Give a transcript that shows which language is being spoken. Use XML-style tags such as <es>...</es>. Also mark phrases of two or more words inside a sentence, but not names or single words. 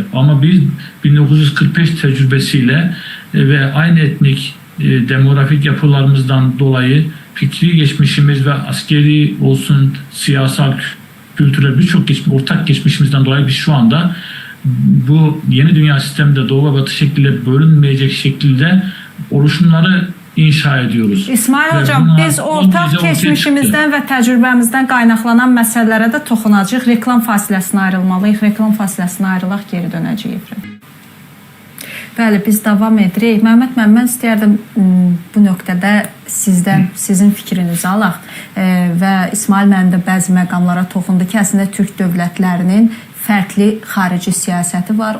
<tr>Ama biz 1945 tecrübesiyle ve aynı etnik demografik yapılarımızdan dolayı fikri geçmişimiz ve askeri olsun, siyasal kültürel birçok ortak geçmişimizden dolayı biz şu anda bu yeni dünya sisteminde doğu ve batı şekliyle bölünmeyecek şekilde oluşumları inşa ediyoruz. İsmail Ve hocam, bunlar</tr> <az>biz ortaq</az> <tr>olmayınca ortaya</tr> <az>keçmişimizdən və təcrübəmizdən qaynaqlanan məsələlərə də toxunacağıq. Reklam fasiləsinə ayrılmalıyıq. Reklam fasiləsinə ayrılaq, geri dönəcəyik. Bəli, biz davam edirik. Məhəmməd, mən istəyərdim bu nöqtədə sizdən, sizin fikrinizi alaq və İsmail mənim də bəzi məqamlara toxundu ki, əslində Türk dövlətlərinin fərqli xarici siyasəti var.</az>